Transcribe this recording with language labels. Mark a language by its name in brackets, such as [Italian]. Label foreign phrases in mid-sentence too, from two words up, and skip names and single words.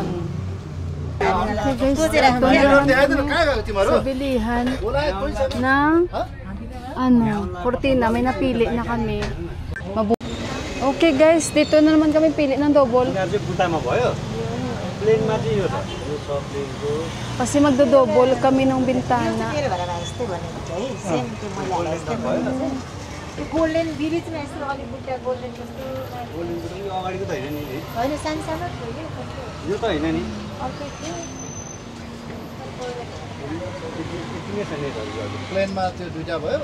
[Filipino] Okay guys, ito naman sa bilihan ng kurtina. May napili na kami. Okay guys, dito na naman kami pili ng double. Kasi magdo-double kami ng bintana. [Nepali] गोल्डन भिलेजमा यस्तो अलि बुट्टा गोल्डन जस्तो होइन सानो यो त होइन नि अर्को प्लेनमा त्यो दुईटा भयो